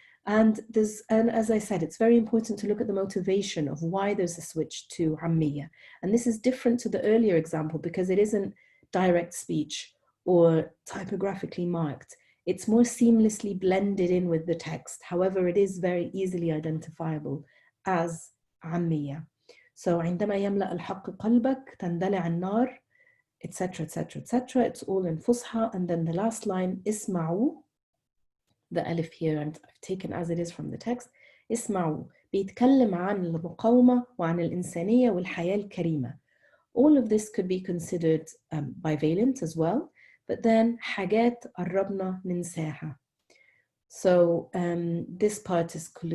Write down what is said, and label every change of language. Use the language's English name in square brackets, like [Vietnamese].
[English] And as I said, it's very important to look at the motivation of why there's a switch to āmmīyah. And this is different to the earlier example because it isn't direct speech or typographically marked. It's more seamlessly blended in with the text. However, it is very easily identifiable as āmmīyah. So [Arabic] عندما يملأ الحق قلبك تندلع النار, [English] etc., etc., etc. It's all in fuṣḥá. And then the last line, اسمعوا, the alif here, and I've taken as it is from the text, [Arabic] اسمعوا بيتكلم عن المقاومة وعن الإنسانية والحياة الكريمة. [English] All of this could be considered bivalent as well, but then [Arabic] حاجات قربنا ننساها. [English] So this part is